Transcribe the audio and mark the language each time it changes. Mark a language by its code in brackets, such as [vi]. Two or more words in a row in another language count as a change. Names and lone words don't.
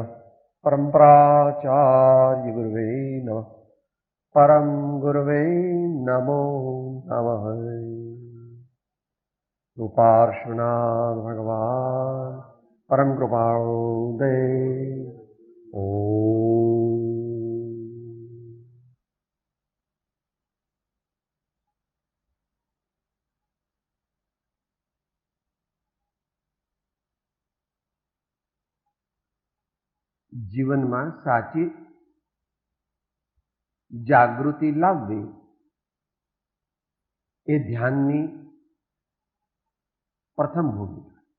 [sa] परम्पराचार्य गुरुवे नमः। परम गुरुवे नमो नमः। रूपार्षणाद भगवान परम कृपादे ओम। [gu] જીવનમાં સાચી જાગૃતિ લાવવી એ ધ્યાનની પ્રથમ ભૂમિકા.